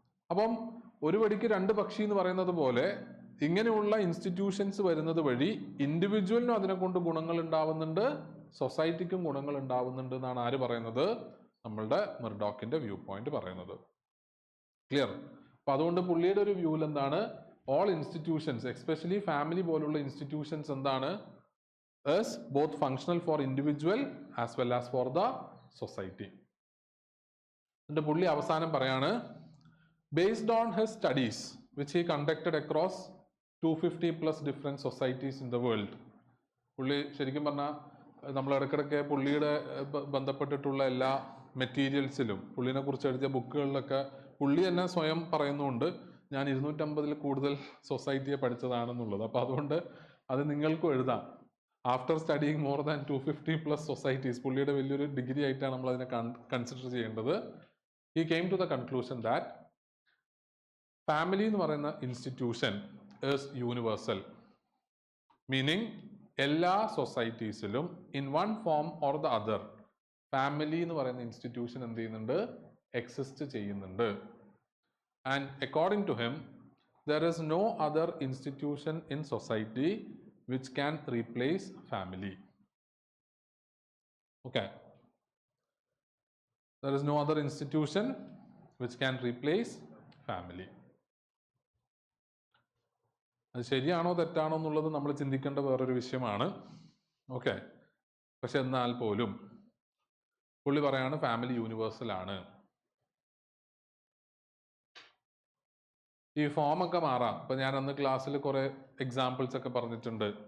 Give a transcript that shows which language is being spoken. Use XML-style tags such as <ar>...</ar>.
<ml>അപ്പം ഒരു വെടിക്ക് 2 പക്ഷി എന്ന് പറയുന്നത് പോലെ ഇങ്ങനെയുള്ള ഇൻസ്റ്റിറ്റ്യൂഷൻസ് വരുന്നത് വഴി ഇൻഡിവിജ്വലിനും അതിനെ കൊണ്ട് ഗുണങ്ങൾ ഉണ്ടാവുന്നുണ്ട്, സൊസൈറ്റിക്കും ഗുണങ്ങൾ ഉണ്ടാവുന്നുണ്ട് എന്നാണ് ആര് പറയുന്നത്? നമ്മളുടെ Murdochന്റെ വ്യൂ പോയിന്റ് പറയുന്നത്. ക്ലിയർ? അപ്പൊ അതുകൊണ്ട് പുള്ളിയുടെ ഒരു വ്യൂവിൽ എന്താണ്? ഓൾ ഇൻസ്റ്റിറ്റ്യൂഷൻസ് എസ്പെഷ്യലി ഫാമിലി പോലുള്ള ഇൻസ്റ്റിറ്റ്യൂഷൻസ് എന്താണ്?</ml> <en>is both functional for individual as well as for the society.</en> <ml>എന്നിട്ട് പുള്ളി അവസാനം പറയാണ്,</ml> <en>based on his studies which he conducted across 250 plus different societies in the world.</en> <ml>പുള്ളി ശരിക്കും പറഞ്ഞാൽ നമ്മൾ ഇടയ്ക്കിടയ്ക്ക് പുള്ളിയുടെ ബന്ധപ്പെട്ടിട്ടുള്ള എല്ലാ മെറ്റീരിയൽസിലും പുള്ളിനെ കുറിച്ച് എഴുതിയ ബുക്കുകളിലൊക്കെ പുള്ളി തന്നെ സ്വയം പറയുന്നുണ്ട് ഞാൻ 250 കൂടുതൽ സൊസൈറ്റിയെ പഠിച്ചതാണെന്നുള്ളത്. അപ്പോൾ അതുകൊണ്ട് അത് നിങ്ങൾക്കും എഴുതാം.</ml> <en>after studying more than 250 plus societies,</en> <ml>പുള്ളിയുടെ വലിയൊരു ഡിഗ്രി ആയിട്ടാണ് നമ്മൾ അതിനെ കൺസിഡർ ചെയ്യേണ്ടത്.</ml> <en>he came to the conclusion that</en> <ml>family എന്ന് പറയുന്ന ഇൻസ്റ്റിറ്റ്യൂഷൻ ഈസ് യൂണിവേഴ്സൽ, മീനിങ് എല്ലാ സൊസൈറ്റീസിലും in one form or the other family എന്ന് പറയുന്ന ഇൻസ്റ്റിറ്റ്യൂഷൻ എന്ത് ചെയ്യുന്നുണ്ട്? എക്സിസ്റ്റ് ചെയ്യുന്നുണ്ട്.</ml> <en>And according to him there is no other institution in society which can replace family. Okay. There is no other institution which can replace family.</en> <ml>അത് ശരിയാണോ തെറ്റാണോ എന്നുള്ളത് നമ്മൾ ചിന്തിക്കേണ്ട വേറൊരു വിഷയമാണ്. ഓക്കെ, പക്ഷെ എന്നാൽ പോലും പുള്ളി പറയാണ് ഫാമിലി യൂണിവേഴ്സൽ ആണ്. ഈ ഫോമൊക്കെ മാറാം. ഇപ്പൊ ഞാൻ അന്ന് ക്ലാസ്സിൽ കുറെ എക്സാമ്പിൾസ് ഒക്കെ പറഞ്ഞിട്ടുണ്ട്.</ml>